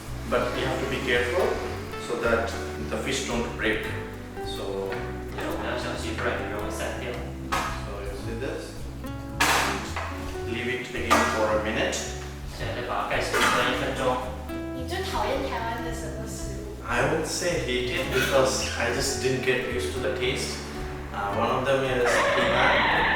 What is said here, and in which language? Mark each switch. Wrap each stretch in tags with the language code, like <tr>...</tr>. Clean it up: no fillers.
<en>But we have to be careful so that the fish don't break. So,</en> <zh>我们要小心，不然鱼肉会散掉。</zh> <en>so you see this. Leave it again for a minute.</en> <zh>现在再把它盖起来炖1分钟。你最讨厌台湾的什么食物？</zh> <en>I won't say hate it because I just didn't get used to the taste. One of them is peanut.</en>